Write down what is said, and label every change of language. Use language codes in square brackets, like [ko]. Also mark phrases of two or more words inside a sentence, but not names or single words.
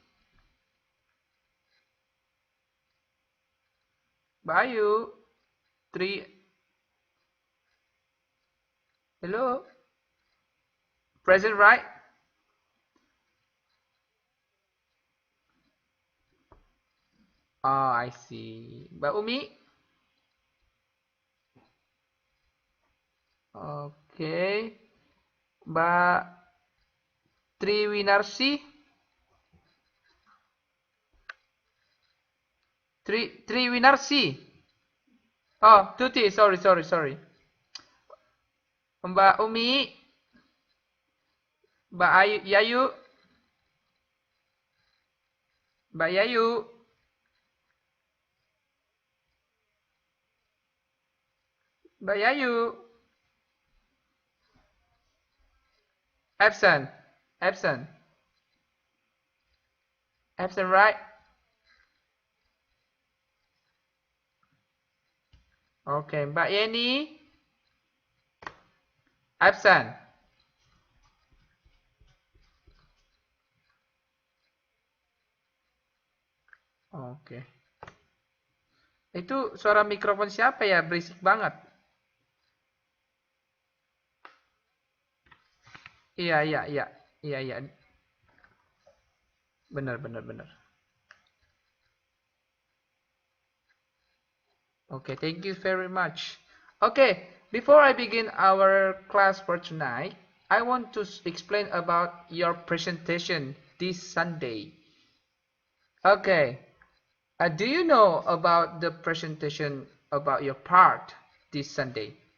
[en] Mbak Ayu. Tri. Hello? Present, right? Oh, I see. Mbak Umi? Oke. Mbak Triwinarsi? Triwinarsi? Oh, Tuti. Sorry. Mbak Umi? Mbak Yayu? Mbak Yayu? Mbak Yayu? Absent. Absent. Absent, right? Oke, Mbak Yeni? Absent. Oke. [id] Itu suara mikrofon siapa ya? Berisik banget. Iya. Iya. Benar. [en] Okay, thank you very much. Okay, before I begin our class for tonight, I want to explain about your presentation this Sunday. Okay, do you know about the presentation about your part this Sunday?